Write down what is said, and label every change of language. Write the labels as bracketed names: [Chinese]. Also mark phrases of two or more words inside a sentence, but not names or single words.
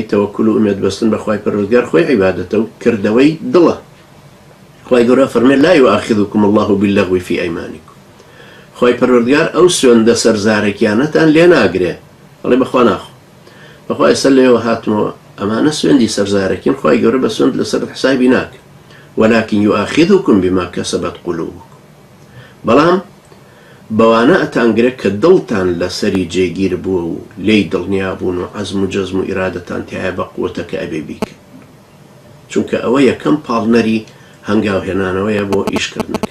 [Central Kurdish] تەوەکل و ئومێد بەستن بەخوای پەروەردگار خۆی عیبادەتە و کردەوەی دڵە. خوای گەورە فەرمێ [Arabic] لا یؤاخذکم الله باللغو فی ئەیمانیکم. [Central Kurdish] خوای پەروەردگار ئەو سوێندە سەرزارێکیانەتان لێ ناگرێ، ئەڵێ بەخوا ناخۆ، بەخوا ئێستا لێوە هاتمەوە ئەمانە سوێندی سەرزارێکین، خوای گەورە بە سوێند لەسەر حسابی ناکە، [Arabic] ولكن یؤاخذکم بما کەسەبەت قلوبکم. [Central Kurdish] بەڵام بەوانە ئەتانگرێت کە دڵتان لەسەری جێگیر بووە و لێی دڵنیابوون و عەزم و جەزم و ئیرادەتان تایە بە قووەتەکە ئەبێ بیکە، چونکە ئەوە یەکەم پاڵنەری هەنگاوهێنانەوەیە بۆ ئیشکردنەکە.